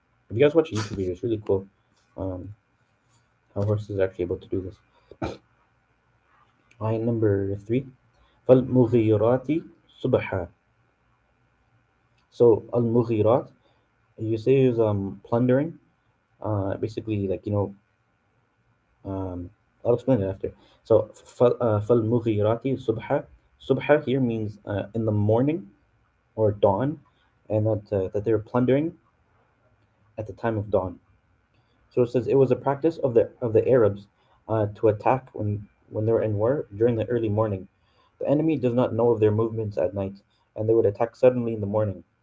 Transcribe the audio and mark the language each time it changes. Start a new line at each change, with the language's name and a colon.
English: If you guys watch a YouTube video, it's really cool. Um, how horses are actually able to do this. Line number three.
Arabic: فَالْمُغِيرَاتِ صُبْحًا.
English: So al-mughirat, you say is plundering. Basically, like I'll explain it after. So
Arabic: فَالْمُغِيرَاتِ صُبْحًا.
English: Subha here means in the morning or dawn, and that they're plundering at the time of dawn. So it says it was a practice of the Arabs to attack when they were in war during the early morning. The enemy does not know of their movements at night, and they would attack suddenly in the morning.